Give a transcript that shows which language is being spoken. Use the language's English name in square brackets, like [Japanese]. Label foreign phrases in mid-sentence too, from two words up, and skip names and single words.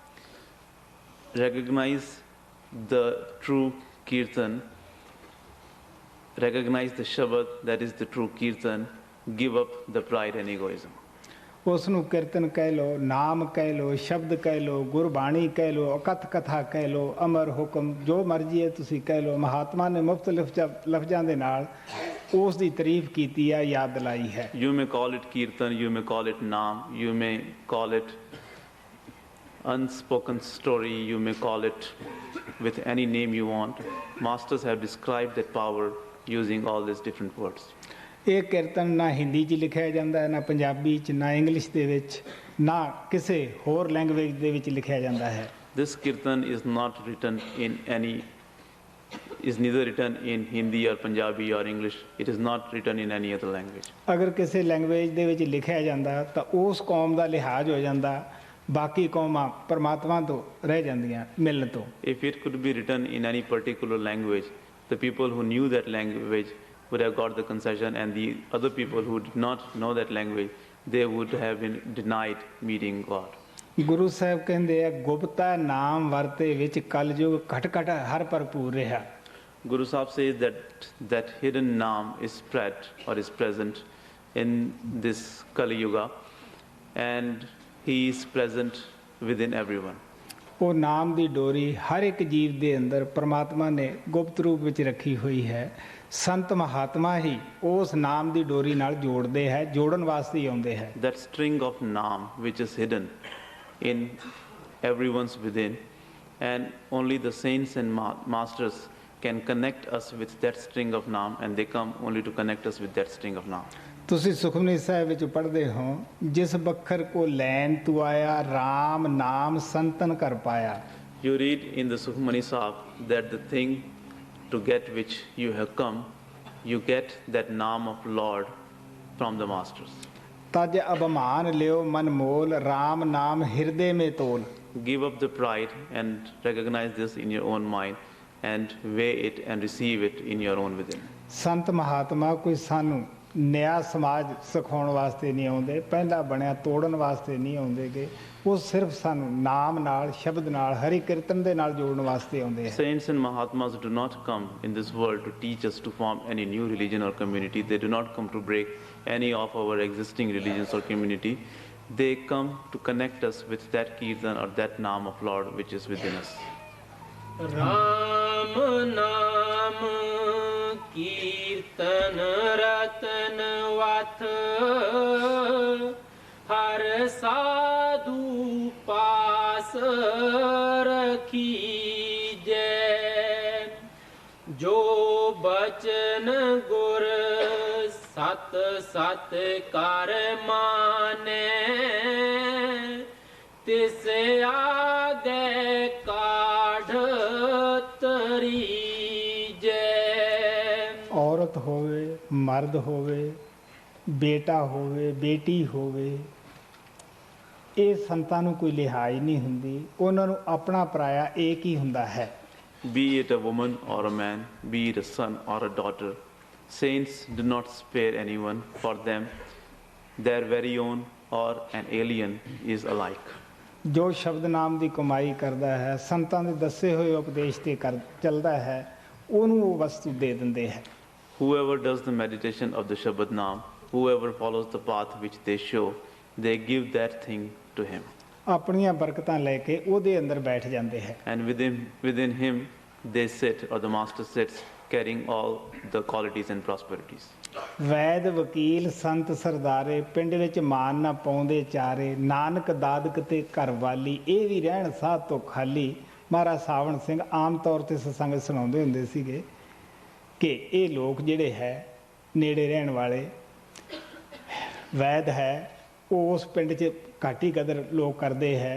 [English] Recognize the true kirtan, recognize the Shabad, that is the true kirtan, give up the pride and egoism. [Punjabi] ਉਸ ਨੂੰ ਕੀਰਤਨ ਕਹਿ ਲਓ, ਨਾਮ ਕਹਿ ਲਓ, ਸ਼ਬਦ ਕਹਿ ਲਓ, ਗੁਰਬਾਣੀ ਕਹਿ ਲਓ, ਅਕਥ ਕਥਾ ਕਹਿ ਲਓ, ਅਮਰ ਹੁਕਮ, ਜੋ ਮਰਜ਼ੀ ਹੈ ਤੁਸੀਂ ਕਹਿ ਲਓ. ਮਹਾਤਮਾ ਨੇ ਮੁਫਤ ਲਫ਼ਜ਼ਾਂ ਦੇ ਨਾਲ ਉਸ ਦੀ ਤਾਰੀਫ ਕੀਤੀ ਹੈ, ਯਾਦ ਦਿਲਾਈ ਹੈ. [English] You may call it kirtan, you may call it naam, you may call it unspoken story, you may call it with any name you want. Masters have described that power using all these different words. [Punjabi] ਇਹ ਕੀਰਤਨ ਨਾ ਹਿੰਦੀ 'ਚ ਲਿਖਿਆ ਜਾਂਦਾ, ਨਾ ਪੰਜਾਬੀ 'ਚ, ਨਾ ਇੰਗਲਿਸ਼ ਦੇ ਵਿੱਚ, ਨਾ ਕਿਸੇ ਹੋਰ ਲੈਂਗੁਏਜ ਦੇ ਵਿੱਚ ਲਿਖਿਆ ਜਾਂਦਾ ਹੈ. [English] This kirtan is not written in any, is neither written in Hindi or Punjabi or English. It is not written in any other language. [Punjabi] ਅਗਰ ਕਿਸੇ ਲੈਂਗੁਏਜ ਦੇ ਵਿੱਚ ਲਿਖਿਆ ਜਾਂਦਾ ਤਾਂ ਉਸ ਕੌਮ ਦਾ ਲਿਹਾਜ਼ ਹੋ ਜਾਂਦਾ, ਬਾਕੀ ਕੌਮਾਂ ਪਰਮਾਤਮਾ ਤੋਂ ਰਹਿ ਜਾਂਦੀਆਂ ਮਿਲਣ ਤੋਂ. [English] If it could be written in any particular language, the people who knew that language would have got the concession, and the other people who did not know that language, they would have been denied meeting God. [Punjabi] ਗੁਰੂ ਸਾਹਿਬ ਕਹਿੰਦੇ ਆ, ਗੁਪਤਾ ਨਾਮ ਵਰਤੇ ਵਿੱਚ ਕਲਯੁਗ ਘਟ ਘਟ ਹਰ ਭਰਪੂਰ ਰਿਹਾ. [English] Guru Sahib says that hidden naam is spread or is present in this Kali Yuga, and he is present within everyone. [Punjabi] ਉਹ ਨਾਮ ਦੀ ਡੋਰੀ ਹਰ ਇੱਕ ਜੀਵ ਦੇ ਅੰਦਰ ਪਰਮਾਤਮਾ ਨੇ ਗੁਪਤ ਰੂਪ ਵਿੱਚ ਰੱਖੀ ਹੋਈ ਹੈ. ਸੰਤ ਮਹਾਤਮਾ ਹੀ ਉਸ ਨਾਮ ਦੀ ਡੋਰੀ ਨਾਲ ਜੋੜਦੇ ਹੈ, ਜੋੜਨ ਵਾਸਤੇ ਹੀ ਆਉਂਦੇ ਹੈ. [English] That string of naam which is hidden in everyone's within, and only the saints and masters can connect us with that string of naam, and they come only to connect us with that string of naam. [Punjabi] ਤੁਸੀਂ ਸੁਖਮਨੀ ਸਾਹਿਬ ਵਿੱਚ ਪੜ੍ਹਦੇ ਹੋ, ਜਿਸ ਬੱਖਰ ਕੋ ਲੈਣ ਤੂੰ ਆਇਆ, ਰਾਮ ਨਾਮ ਸੰਤਨ ਕਰ ਪਾਇਆ. [English] You read in the Sukhmani Sahib that the thing to get which you have come, you get that naam of Lord from the masters. [Hindi] तज अभिमान लियो मन मोल राम नाम हृदय में तोल। [English] Give up the pride and recognize this in your own mind and weigh it and receive it in your own within. [Punjabi] ਸੰਤ ਮਹਾਤਮਾ ਕੋਈ ਸਾਨੂੰ ਨਿਆ ਸਮਾਜ ਸਿਖਾਉਣ ਵਾਸਤੇ ਨਹੀਂ ਆਉਂਦੇ, ਪਹਿਲਾਂ ਬਣਿਆ ਤੋੜਨ ਵਾਸਤੇ ਨਹੀਂ ਆਉਂਦੇਗੇ, ਉਹ ਸਿਰਫ ਸਾਨੂੰ ਨਾਮ ਨਾਲ ਸ਼ਬਦ ਨਾਲ ਹਰੀ ਕੀਰਤਨ ਦੇ ਨਾਲ ਜੋੜਨ ਵਾਸਤੇ ਆਉਂਦੇ ਹੈ। [English] Saints and Mahatmas do not come in this world to teach us to form any new religion or community. They do not come to break any of our existing religions or community. They come to connect us with that kirtan or that naam of Lord which is within us. [Hindi] राम नाम कीर्तन रतन वथ हर साधु पास रखी जय। जो बचन गुर सत सत कर माने तिस आगे काढ़ तरी जय। [Punjabi] ਔਰਤ ਹੋਵੇ ਮਰਦ ਹੋਵੇ ਬੇਟਾ ਹੋਵੇ ਬੇਟੀ ਹੋਵੇ, ਇਹ ਸੰਤਾਂ ਨੂੰ ਕੋਈ ਲਿਹਾਜ਼ ਨਹੀਂ ਹੁੰਦੀ, ਉਹਨਾਂ ਨੂੰ ਆਪਣਾ ਪਰਾਇਆ ਇੱਕ ਹੀ ਹੁੰਦਾ ਹੈ। [English] Be it a woman or a man, be it a son or a daughter, saints do not spare anyone. For them, their very own or an alien is alike. [Punjabi] ਜੋ ਸ਼ਬਦ ਨਾਮ ਦੀ ਕਮਾਈ ਕਰਦਾ ਹੈ, ਸੰਤਾਂ ਦੇ ਦੱਸੇ ਹੋਏ ਉਪਦੇਸ਼ ਤੇ ਚੱਲਦਾ ਹੈ, ਉਹਨੂੰ ਉਹ ਵਸਤੂ ਦੇ ਦਿੰਦੇ ਹੈ। [English] Whoever does the meditation of the Shabad Naam, whoever follows the path which they show, they give that thing to him. [Punjabi] ਆਪਣੀਆਂ ਬਰਕਤਾਂ ਲੈ ਕੇ ਉਹਦੇ ਅੰਦਰ ਬੈਠ ਜਾਂਦੇ ਹੈ। [English] And within him, they sit, or the master sits, carrying all the qualities and prosperities. [Punjabi] ਵੈਦ ਵਕੀਲ ਸੰਤ ਸਰਦਾਰੇ ਪਿੰਡ ਵਿੱਚ ਮਾਨ ਨਾ ਪਾਉਂਦੇ ਚਾਰੇ, ਨਾਨਕ ਦਾਦਕ ਤੇ ਘਰ ਵਾਲੀ ਇਹ ਵੀ ਰਹਿਣ ਸਾਧ ਤੋਂ ਖਾਲੀ। ਮਹਾਰਾਜ ਸਾਵਣ ਸਿੰਘ ਆਮ ਤੌਰ ਤੇ ਸਤਸੰਗ ਸੁਣਾਉਂਦੇ ਹੁੰਦੇ ਸੀਗੇ ਕਿ ਇਹ ਲੋਕ ਜਿਹੜੇ ਹੈ ਨੇੜੇ ਰਹਿਣ ਵਾਲੇ ਵੈਦ ਹੈ, ਉਹ ਉਸ ਪਿੰਡ 'ਚ ਘੱਟ ਹੀ ਕਦਰ ਲੋਕ ਕਰਦੇ ਹੈ।